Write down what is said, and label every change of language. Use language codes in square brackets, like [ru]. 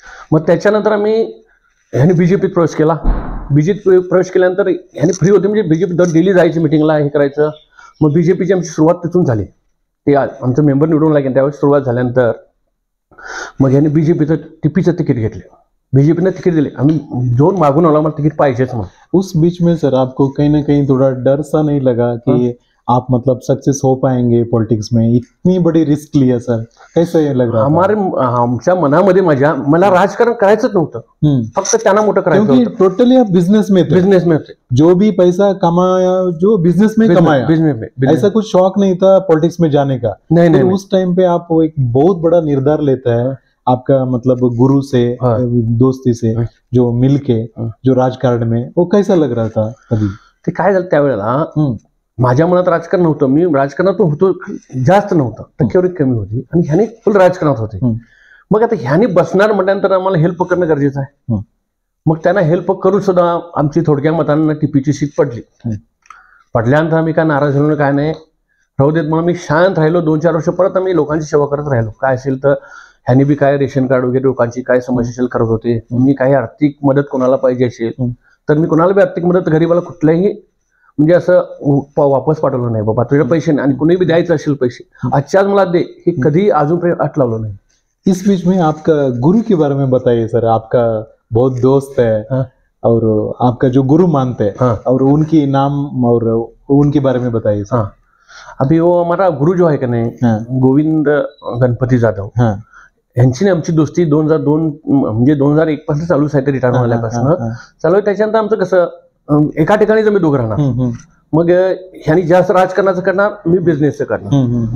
[mr] मग त्याच्यानंतर ह्यांनी बीजेपीत प्रवेश केला. बीजेपीत प्रवेश केल्यानंतर ह्यांनी फ्री होते म्हणजे बीजेपी दर डेली जायची मिटिंगला, हे करायचं. मग बीजेपीची आमची सुरुवात तिथून झाली. ते आमचं मेंबर निवडून लागेल त्यावेळेस सुरुवात झाल्यानंतर मग ह्यांनी बीजेपीचं टीपीचं तिकीट घेतले. बीजेपी ने तिकीट दिले, आम्ही जोन मागून आलो, आम्हाला तिकीट पाहिजेच म्हणून. [hi] उस बीच में सर आपको कहीं ना कहीं थोड़ा डर सा नहीं लगा कि आप मतलब सक्सेस हो पाएंगे पॉलिटिक्स में, इतनी बड़ी रिस्क लिया सर, कैसे लग रहा? [mr] आमच्या मनामध्ये मला राजकारण करायचंच नव्हतं, फक्त त्यांना मोठं करायचं होतं. [hi] टोटली आप बिजनेस में थे, जो भी पैसा कमाया जो बिजनेस में कमाया, बिजनेस में ऐसा कुछ शौक नहीं था पॉलिटिक्स में जाने का? नहीं, उस टाइम पे आप एक बहुत बड़ा निर्धार लेता है आपका, मतलब गुरु से दोस्ती से जो मिलके जो राजकारण में, वो कैसा लग रहा था कभी? [mr] ते काय झालं त्यावेळेला, माझ्या मनात राजकारण नव्हतं, मी राजकारणात होतो, जास्त नव्हतं, टक्केवारी कमी होती आणि ह्याने फुल राजकारणात होते. मग आता ह्याने बसणार म्हटल्यानंतर आम्हाला हेल्प करणं गरजेचं आहे. मग त्यांना हेल्प करून सुद्धा आमची थोडक्या मतांना टीपीची सीट पडली. पडल्यानंतर आम्ही काय नाराज झालो काय नाही, राहू देत म्हणून मी शांत राहिलो. 2-4 वर्ष परत आम्ही लोकांची सेवा करत राहिलो. काय असेल तर ह्यांनी बी काय रेशन कार्ड वगैरे लोकांची काय समस्या असेल करत होते. मी काही आर्थिक मदत कोणाला पाहिजे असेल तर मी कोणाला बी आर्थिक मदत गरीबाला कुठल्याही म्हणजे असं वापस पाठवलं नाही, बाबा तुझे पैसे नाही आणि कुणी बी द्यायचं असेल पैसे आजच्या आज मला दे, हे कधी अजूनपर्यंत अट लावलं नाही. [hi] इस बीच में आपका गुरु के बारे में बताइए सर. आपका बहुत दोस्त है और आपका जो गुरु मानते हैं और उनकी नाम और उनके बारे में बताइए सर. अभी वो हमारा गुरु जो है [mr] का नाही गोविंद गणपती जाधव, यांची आमची दोस्ती 2002 म्हणजे 2001 पासून चालू आहे, रिटायर झाल्यापासून चालू आहे. त्याच्यानंतर आमचं कसं एका ठिकाणीच आम्ही दोघं राहणार. मग ह्यांनी जास्त राजकारणाचं करणार, मी बिझनेसचं करणार.